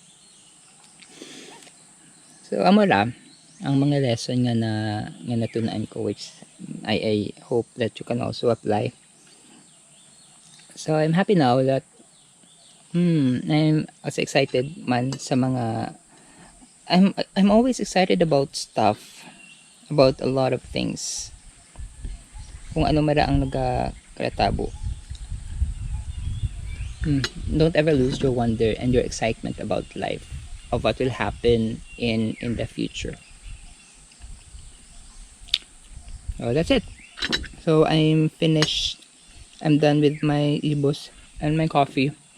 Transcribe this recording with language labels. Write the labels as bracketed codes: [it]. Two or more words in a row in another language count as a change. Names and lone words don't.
[hil] So amora ang mga lesson nga natunan ko, [en] which I hope that you can also apply. So I'm happy now that I'm also excited [hil] man sa mga [en] I'm always excited about stuff, about a lot of things. [hil] Kung ano mara ang nagkakatabo. [en] Don't ever lose your wonder and your excitement about life, of what will happen in the future. So that's it. So I'm finished. I'm done with my ibos and my coffee.